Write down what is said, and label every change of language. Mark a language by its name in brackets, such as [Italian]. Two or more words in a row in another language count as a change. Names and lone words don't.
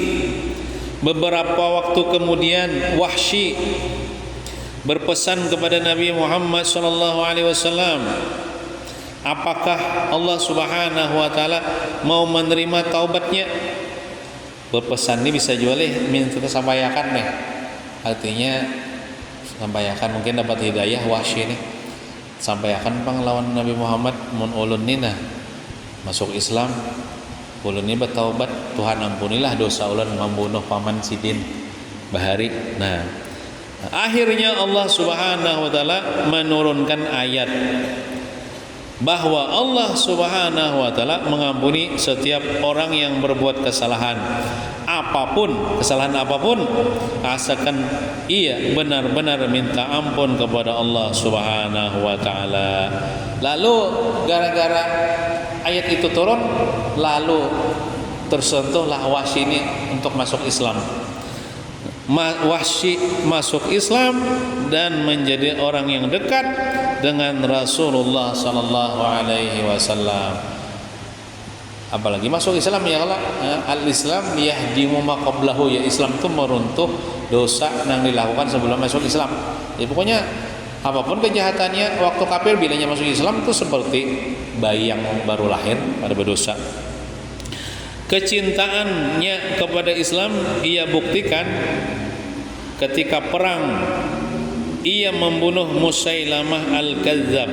[Indonesian] Beberapa waktu kemudian Wahsy berpesan kepada Nabi Muhammad SAW, apakah Allah [Arabic] Subhanahu wa taala [Indonesian] mau menerima taubatnya? Berpesan ini bisa jual kita sampaikan nih. Artinya sampaikan mungkin dapat hidayah Wahsy ini. [Banjar] Sampaikan panglawan Nabi Muhammad mun ulun ni nah masuk Islam, ulun ni bertaubat, Tuhan ampunilah dosa ulun membunuh paman Sidin Bahari. [Indonesian] Nah, akhirnya Allah [Arabic] Subhanahu wa taala [Indonesian] menurunkan ayat bahwa Allah [Arabic] Subhanahu wa taala [Indonesian] mengampuni setiap orang yang berbuat kesalahan kesalahan apapun, asalkan ia benar-benar minta ampun kepada Allah [Arabic] Subhanahu wa taala. [Indonesian] Lalu gara-gara ayat itu turun, lalu tersentuhlah Wahsy ini untuk masuk Islam. Wahsy masuk Islam dan menjadi orang yang dekat dengan Rasulullah [Arabic] sallallahu alaihi wasallam. [Indonesian] Apalagi masuk Islam [Arabic] ya Allah, al-Islam yahdimu ma qablahu, [Indonesian] ya Islam itu meruntuh dosa yang dilakukan sebelum masuk Islam. Ya pokoknya apapun kejahatannya waktu kafir, bilanya masuk Islam itu seperti bayi yang baru lahir pada berdosa. Kecintaannya kepada Islam ia buktikan ketika perang ia membunuh Musailamah al-Kadzab.